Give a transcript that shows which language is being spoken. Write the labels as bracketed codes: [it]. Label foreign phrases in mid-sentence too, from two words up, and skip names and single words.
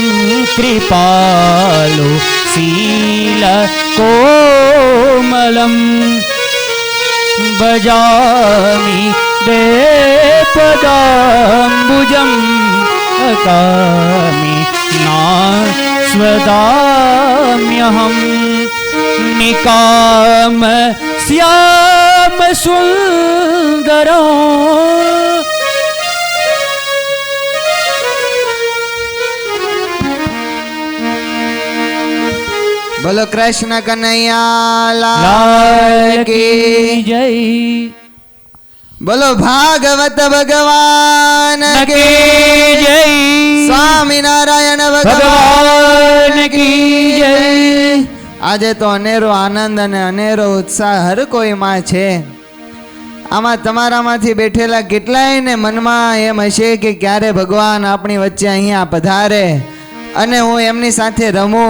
[sa] कृपालु शीलकोमलं भजामि देवपदाम्बुजम् अकामि नास्वदाम्यहं निकाम श्याम सुंदरो. [hi] बोलो कृष्ण कन्हैया लाल की जय. बोलो भागवत भगवान की जय. સ્વામિનારાયણ भगवान की जय. [gu] આજે તો અનેરો આનંદ અને અનેરો ઉત્સાહ હર કોઈમાં છે. આમાં તમારામાંથી બેઠેલા કેટલાયને મનમાં એમ હશે કે ક્યારે ભગવાન આપણી વચ્ચે અહીંયા પધારે અને હું એમની સાથે રમું.